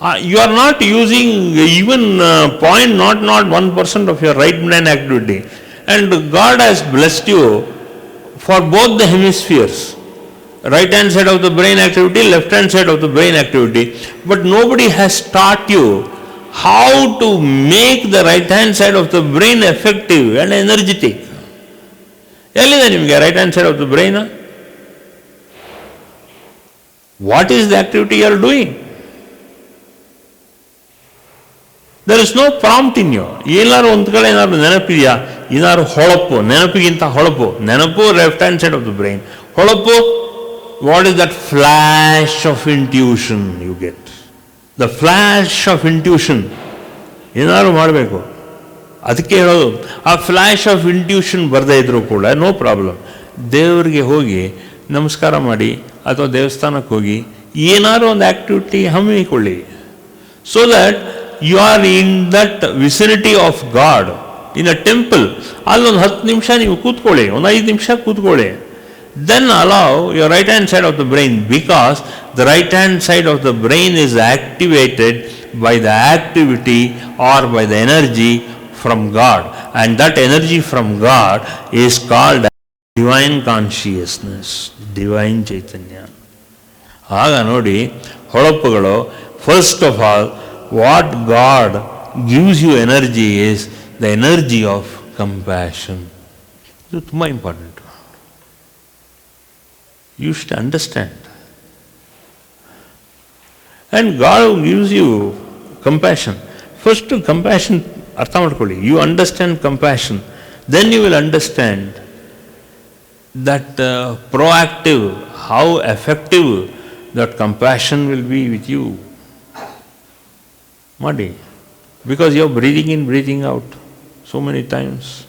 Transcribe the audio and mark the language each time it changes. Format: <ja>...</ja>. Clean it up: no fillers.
<en>You are not using even 0.01% of your right brain activity, and God has blessed you for both the hemispheres, right hand side of the brain activity, left hand side of the brain activity, but nobody has taught you how to make the right hand side of the brain effective and energetic.</en> <kn>ಎಲ್ಲಿದೆ ನಿಮಗೆ</kn> <en>Right hand side of the brain? What is the activity you are doing? There is no prompt in you.</en> <kn>ಏನಾದ್ರು ಒಂದು ಕಡೆ ಏನಾದ್ರು ನೆನಪಿದೆಯಾ? ಏನಾದ್ರು ಹೊಳಪು, ನೆನಪಿಗಿಂತ ಹೊಳಪು. ನೆನಪು</kn> <en>Left hand side of the brain.</en> <kn>ಹೊಳಪು,</kn> <en>What is that flash of intuition you get? The flash of intuition</en> <kn>ಏನಾದ್ರು ಮಾಡಬೇಕು. ಅದಕ್ಕೆ ಹೇಳೋದು, ಆ</kn> <en>flash of intuition</en> <kn>ಬರದೇ ಇದ್ರೂ ಕೂಡ</kn> <en>No problem.</en> <kn>ದೇವರಿಗೆ ಹೋಗಿ ನಮಸ್ಕಾರ ಮಾಡಿ ಅಥವಾ ದೇವಸ್ಥಾನಕ್ಕೆ ಹೋಗಿ ಏನಾದ್ರು ಒಂದು activity ಹಮ್ಮಿಕೊಳ್ಳಿ.</kn> <en>So that you are in that vicinity of God in a temple.</en> <kn>ಅಲ್ಲೊಂದು 10 ನಿಮಿಷ ನೀವು ಕೂತ್ಕೊಳ್ಳಿ, ಒಂದು 5 ನಿಮಿಷ ಕೂತ್ಕೊಳ್ಳಿ.</kn> <en>Then allow your right hand side of the brain, because the right hand side of the brain is activated by the activity or by the energy from God, and that energy from God is called divine consciousness, divine chaitanya.</en> <kn>ಆಗ ನೋಡಿ ಹೊಳಪುಗಳು,</kn> <en>First of all what God gives you energy is the energy of compassion.</en> <kn>ಇದು ತುಂಬ important.</kn> <en>You should understand. And God gives you compassion. First compassion</en> <kn>ಅರ್ಥ ಮಾಡ್ಕೊಳ್ಳಿ.</kn> <en>You understand compassion, then you will understand that proactive, how effective that compassion will be with you.</en> <kn>ಮಾಡಿ,</kn> <en>because you are breathing in, breathing out so many times.</en>